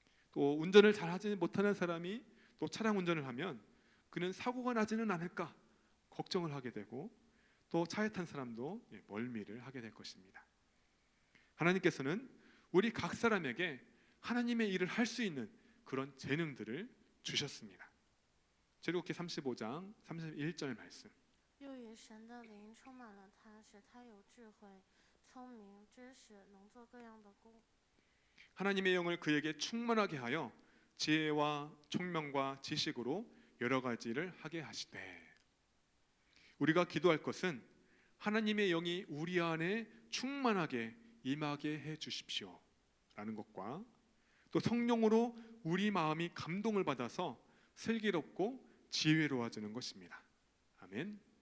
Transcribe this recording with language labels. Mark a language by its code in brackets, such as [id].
[ko] 또 운전을 잘하지 못하는 사람이 또 차량 운전을 하면 그는 사고가 나지는 않을까 걱정을 하게 되고 또 차에 탄 사람도 멀미를 하게 될 것입니다. 하나님께서는 우리 각 사람에게 하나님의 일을 할 수 있는 그런 재능들을 주셨습니다. 출애굽기 35장 31절 말씀. [zh] 又以神的灵充满了他，使他有智慧、聪明、知识，能做各样的工。 [ko] 하나님의 영을 그에게 충만하게 하여 지혜와 총명과 지식으로 여러 가지를 하게 하시되. 우리가 기도할 것은 하나님의 영이 우리 안에 충만하게 임하게 해 주십시오 라는 것과 또 성령으로 우리 마음이 감동을 받아서 슬기롭고 지혜로워지는 것입니다. 아멘.